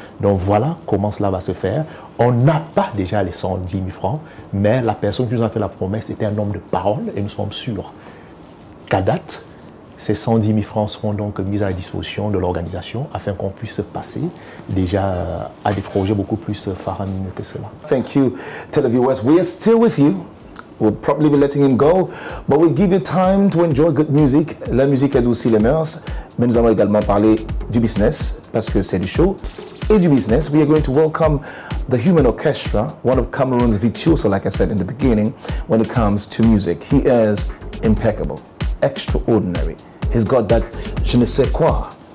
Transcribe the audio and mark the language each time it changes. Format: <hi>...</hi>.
<fr>Donc voilà comment cela va se faire. On n'a pas déjà les 110 000 francs, mais la personne qui nous a fait la promesse était un homme de parole et nous sommes sûrs qu'à date, ces 110 000 francs seront donc mis à la disposition de l'organisation afin qu'on puisse passer déjà à des projets beaucoup plus faramineux que cela.</fr> <en>Thank you, televiewers. We are still with you. We'll probably be letting him go, but we'll give you time to enjoy good music.</en> <fr>La musique adoucit les mœurs, mais nous allons également parler du business, parce que c'est du show et du business.</fr> <en>We are going to welcome the Human Orchestra, one of Cameroon's virtuoso, like I said in the beginning, when it comes to music. He is impeccable, extraordinary. He's got that je ne sais quoi.</en>